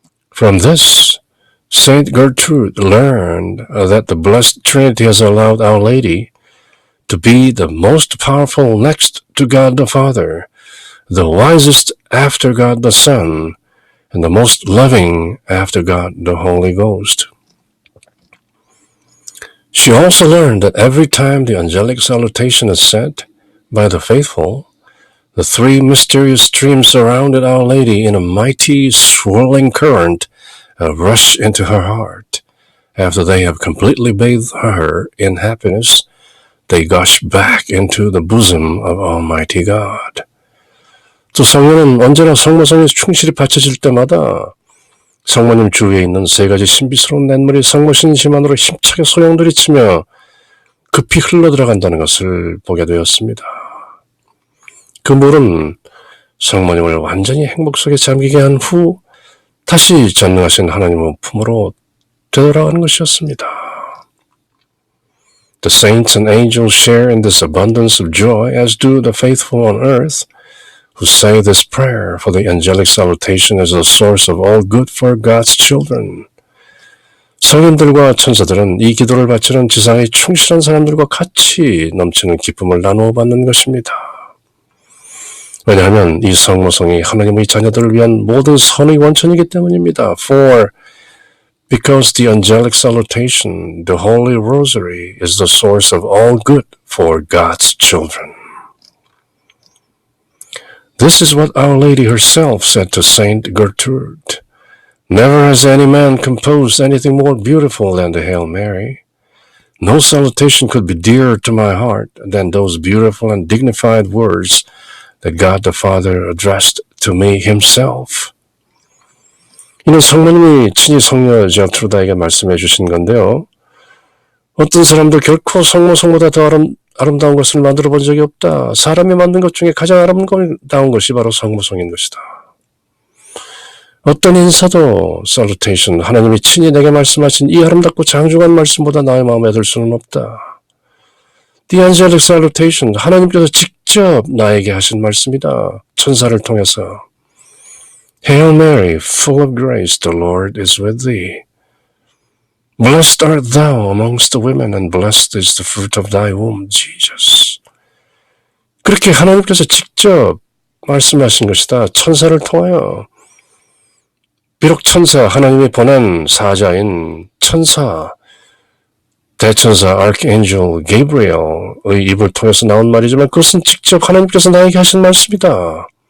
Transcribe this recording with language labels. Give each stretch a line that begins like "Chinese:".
English: From this, Saint Gertrude learned that the Blessed Trinity has allowed Our Lady to be the most powerful next to God the Father, the wisest after God the Son, and the most loving after God the Holy Ghost. She also learned that every time the angelic salutation is said by the faithful, the three mysterious streams surrounded Our Lady in a mighty swirling current rush into her heart. After they have completely bathed her in happiness, they gush back into the bosom of Almighty God.
Korean: 또 성녀는 언제나 성모성에 충실히 바쳐질 때마다 성모님 주위에 있는 세 가지 신비스러운 냇물이 성모 신심 안으로 힘차게 소용돌이치며 급히 흘러들어간다는 것을 보게 되었습니다. 그 물은 성모님을 완전히 행복 속에 잠기게 한 후 다시 전능하신 하나님의 품으로 되돌아가는 것이었습니다.
English: The saints and angels share in this abundance of joy as do the faithful on earth who say this prayer, for the angelic salutation is the source of all good for God's children.
Korean: 성인들과 천사들은 이 기도를 바치는 지상의 충실한 사람들과 같이 넘치는 기쁨을 나누어 받는 것입니다. 왜냐하면 이 성모성이 하나님의 자녀들을 위한 모든 선의 원천이기 때문입니다.
English: Because the angelic salutation, the Holy Rosary, is the source of all good for God's children. This is what Our Lady herself said to Saint Gertrude. Never has any man composed anything more beautiful than the Hail Mary. No salutation could be dearer to my heart than those beautiful and dignified words that God the Father addressed to me himself.
Korean: 이는 성모님이 친히 성녀 제르트루다에게 말씀해 주신 건데요. 어떤 사람도 결코 성모성보다 더 아름다운 것을 만들어 본 적이 없다. 사람이 만든 것 중에 가장 아름다운 것이 바로 성모성인 것이다. 어떤 인사도 salutation, 하나님이 친히 내게 말씀하신 이 아름답고 장중한 말씀보다 나의 마음에 들 수는 없다. The angelic salutation, 하나님께서 직접 나에게 하신 말씀이다. 천사를 통해서.
English: Hail Mary, full of grace, the Lord is with thee. Blessed art thou amongst the women, and blessed is the fruit of thy womb, Jesus.
Korean: 그렇게 하나님께서 직접 말씀하신 것이다. 천사를 통하여. 비록 천사, 하나님이 보낸 사자인 천사, 대천사 Archangel Gabriel의 입을 통해서 나온 말이지만 그것은 직접 하나님께서 나에게 하신 말씀이다.